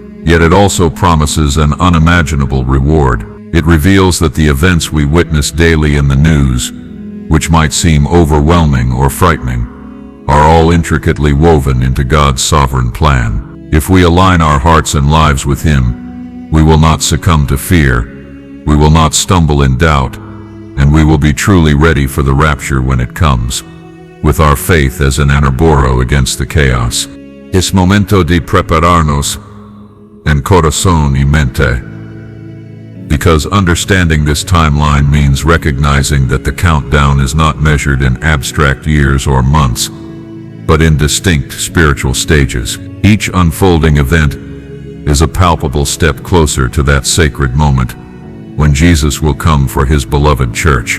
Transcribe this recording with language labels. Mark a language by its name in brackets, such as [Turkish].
[English] Yet it also promises an unimaginable reward. It reveals that the events we witness daily in the news, which might seem overwhelming or frightening, are all intricately woven into God's sovereign plan. If we align our hearts and lives with Him, we will not succumb to fear, we will not stumble in doubt, and we will be truly ready for the rapture when it comes, with our faith as an [Spanish] anarboro [English] against the chaos. [Spanish] Es momento de prepararnos en corazón y mente. [English] Because understanding this timeline means recognizing that the countdown is not measured in abstract years or months, but in distinct spiritual stages. Each unfolding event is a palpable step closer to that sacred moment when Jesus will come for His beloved church.